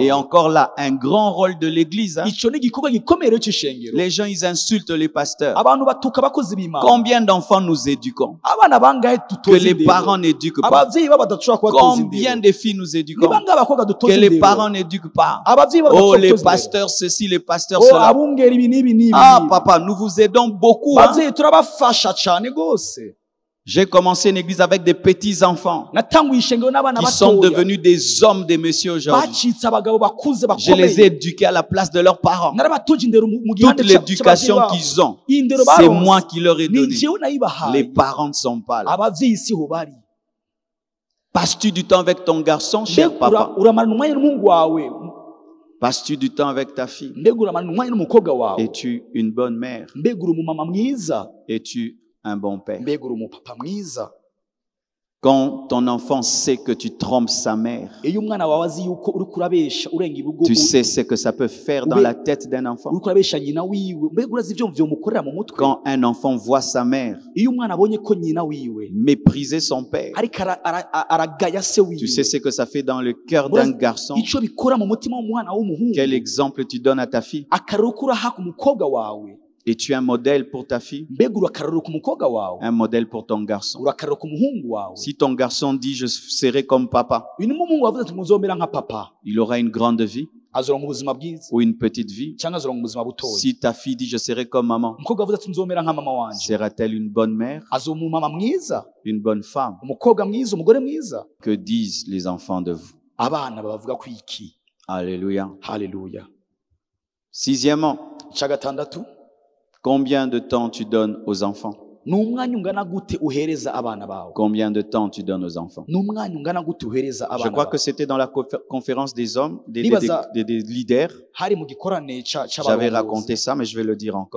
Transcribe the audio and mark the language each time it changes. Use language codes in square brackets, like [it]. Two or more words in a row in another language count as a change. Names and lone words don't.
[fr] Et encore là, un grand rôle de l'église. Hein? [rn] Ico ni igikorwa gikomeye rero c'ishengero. [fr] Les gens, ils insultent les pasteurs. [rn] Abantu batuka abakozi b'Imana. [fr] Combien d'enfants nous éduquons [rn] Abana bangahe [fr] que [rn] dutoza [fr] les [rn] indero? [fr] parents n'éduquent pas? [rn] Abavyeyi babo badashobora kubatoza [fr] Combien [rn] indero. [fr] de filles nous [rn] Ni [fr] éduquons [rn] bangahe abakobwa [fr] que [rn] dutoza [fr] les [rn] indero? [fr] parents n'éduquent pas? [rn] Abavyeyi babo Oh, badashobora [fr] les [rn] kutoza indero. [fr] pasteurs ceci, les pasteurs Oh, cela. [rn] abungeri ibi n'ibi n'ibi. [fr] Ah, papa, nous vous aidons beaucoup. Hein? [rn] Bavyeyi turabafasha cane gose. [fr] J'ai commencé une église avec des petits-enfants [rn] Natanguye ishengero n'abana [fr] qui sont [rn] batoya. [fr] devenus des hommes, des messieurs aujourd'hui. [rn] Bacitse abagabo bakuze [fr] Je les ai [rn] bakomeye. [fr] éduqués à la place de leurs parents. [rn] Narabatoje indero mu [fr] Toute [rn] gihande [fr] l'éducation qu'ils ont, [rn] Indero [fr] c'est [rn] baronse. [fr] moi qui leur ai [rn] Ni [fr] donné. [rn] jewe nayibahaye. [fr] Les parents ne sont pas là. [rn] Abavyeyi siho bari. [fr] Passes-tu du temps avec ton garçon, cher [rn] Mbega [fr] papa? [rn] uramarana umwanya n'umuhungu wawe. [fr] Passes-tu du temps avec ta fille? [rn] Mbega uramarana umwanya n'umukobwa wawe. [fr] Es-tu une bonne mère? [rn] Mbega uri umumama mwiza. [fr] Es-tu un bon père? [rn] Mbega uri umupapa mwiza. [fr] Quand ton enfant sait que tu trompes sa mère, [rn] Iyo umwana wawe azi yuko uri kurabesha urenga ibigo, [fr] tu sais ce que ça peut faire dans la tête d'un enfant. [rn] uri kurabesha nyina wiwe. Mbega urazi ivyo vyomukorera mu mutwe. [fr] Quand un enfant voit sa mère [rn] Iyo umwana abonye ko nyina wiwe [fr] mépriser son père, [rn] ariko aragaya se wiwe. [fr] tu sais ce que ça fait dans le cœur d'un garçon. [rn] Ico bikora mu mutima w'umwana w'umuhungu. [fr] Quel exemple tu donnes à ta fille? [rn] Akarero kuraha ku mukobwa wawe. [fr] Et tu es un modèle pour ta fille, [rn] mbega urakarorero ku mukobwa wawe, [fr] un modèle pour ton garçon. [rn] urakarorero ku muhungu wawe. [fr] Si ton garçon dit je serai comme papa, [rn] uyu ni umuhungu wavuze ati muzomera nka papa, [fr] il aura une grande vie [rn] azoronka ubuzima bwiza [fr] ou une petite vie. [rn] cyangwa azoronka ubuzima butoya. [fr] Si ta fille dit je serai comme maman, [rn] umukobwa wavuze ati nzomera nka mama wanje, [fr] sera-t-elle une bonne mère, [rn] azoba umumama mwiza, [fr] une bonne femme? [rn] umukobwa mwiza, umugore mwiza? [fr] Que disent les enfants de vous? [rn] abana babavuga ku iki? [fr] Alléluia. [rn] Haleluya. [fr] Sixièmement, [rn] icya gatandatu, [fr] combien de temps tu donnes aux enfants? [rn] ni umwanya ungana gute uhereza abana bawe? [fr] Combien de temps tu donnes aux enfants? [rn] ni umwanya ungana gute uhereza [fr] Je [rn] abana [fr] crois [rn] bawe? [fr] que c'était dans la conférence des hommes, des leaders. [rn] hari mu gikorane [fr] J'avais raconté ça, mais je vais le dire encore.